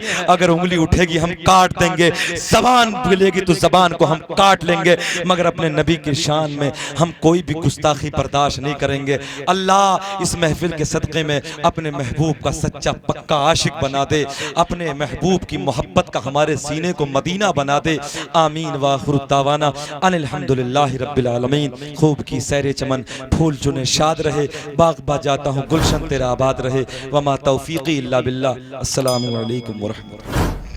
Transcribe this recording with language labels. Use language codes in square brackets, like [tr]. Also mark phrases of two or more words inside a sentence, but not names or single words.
[hi] अगर उंगली उठेगी हम काट देंगे, ज़बान बोलेगी तो ज़बान को हम काट लेंगे, मगर अपने नबी की शान में हम कोई भी गुस्ताखी बर्दाश्त नहीं करेंगे। अल्लाह इस महफिल के सदक़े में अपने महबूब का सच्चा पक्का आशिक बना दे, अपने महबूब की मोहब्बत का हमारे सीने को मदीना बना दे। [ar] آمين وآخر دعوانا أن الحمد لله رب العالمين. [hi] खूब की सैर चमन, फूल चुने शाद रहे, बाग बा जाता हूँ गुलशन तेरा आबाद रहे। [ar] وما توفيقي إلا بالله. السلام عليكم ورحمة الله.